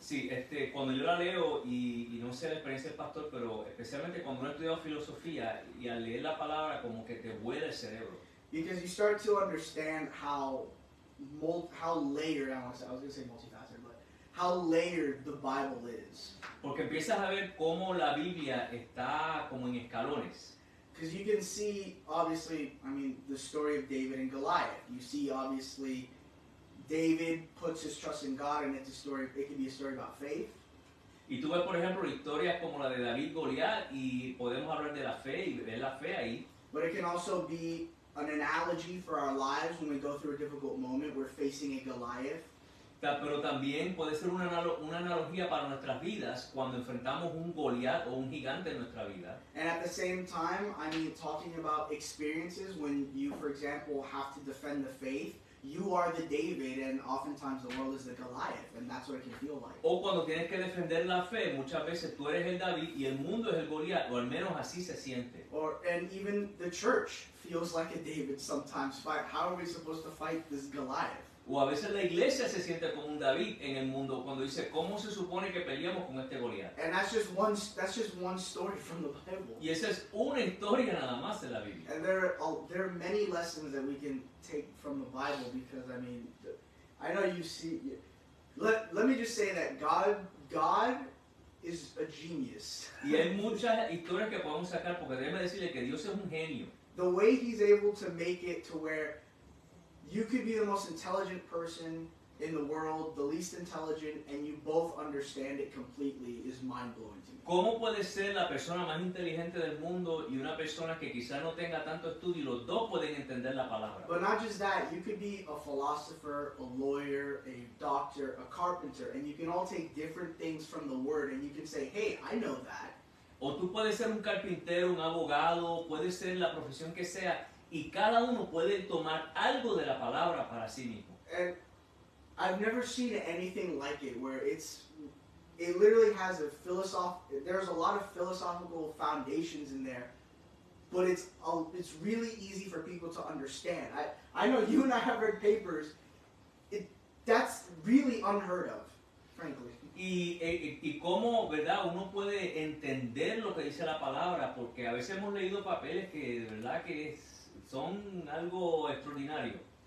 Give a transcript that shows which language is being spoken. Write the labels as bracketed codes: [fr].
[es] Sí, cuando yo la leo, y no sé la experiencia del pastor, pero especialmente cuando uno ha estudiado filosofía y al leer la palabra como que te vuela el cerebro. [en] Because you start to understand how layered, I was going to say multifaceted, but how layered the Bible is. [es] Porque empiezas a ver cómo la Biblia está como en escalones. [en] Because you can see, obviously, I mean, the story of David and Goliath. You see, obviously, David puts his trust in God, and it can be a story about faith. [es] Y tú ves, por ejemplo, historias como la de David Goliat, y podemos hablar de la fe y ver la fe ahí. [en] But it can also be an analogy for our lives when we go through a difficult moment. We're facing a Goliath. [es] Pero también puede ser una analogía para nuestras vidas cuando enfrentamos un Goliat o un gigante en nuestra vida. [en] And at the same time, I mean, talking about experiences when you, for example, have to defend the faith. You are the David, and oftentimes the world is the Goliath, and that's what it can feel like. [es] O cuando tienes que defender la fe, muchas veces tú eres el David y el mundo es el Goliat, o al menos así se siente. [en] And even the church feels like a David sometimes. How are we supposed to fight this Goliath? [es] O a veces la iglesia se siente como un David en el mundo cuando dice, ¿cómo se supone que peleamos con este Goliat? [en] And that's just one story from the Bible. [es] Y esa es una historia nada más de la Biblia. [en] And there are many lessons that we can take from the Bible, because I mean, I know you see. Let me just say that God is a genius. [es] Y hay muchas historias que podemos sacar porque déjeme decirle que Dios es un genio. [en] The way He's able to make it to where you could be the most intelligent person in the world, the least intelligent, and you both understand it completely is mind-blowing to me. [es] ¿Cómo puede ser la persona más inteligente del mundo y una persona que quizás no tenga tanto estudio y los dos pueden entender la palabra? [en] But not just that, you could be a philosopher, a lawyer, a doctor, a carpenter, and you can all take different things from the Word, and you can say, hey, I know that. [es] O tú puedes ser un carpintero, un abogado, puede ser la profesión que sea, y cada uno puede tomar algo de la palabra para sí mismo. [en] And I've never seen anything like it, where it literally has there's a lot of philosophical foundations in there, but it's really easy for people to understand. I know you and I have read papers. That's really unheard of, frankly. [es] Y cómo, ¿verdad? Uno puede entender lo que dice la palabra, porque a veces hemos leído papeles que de verdad que son algo extraordinario.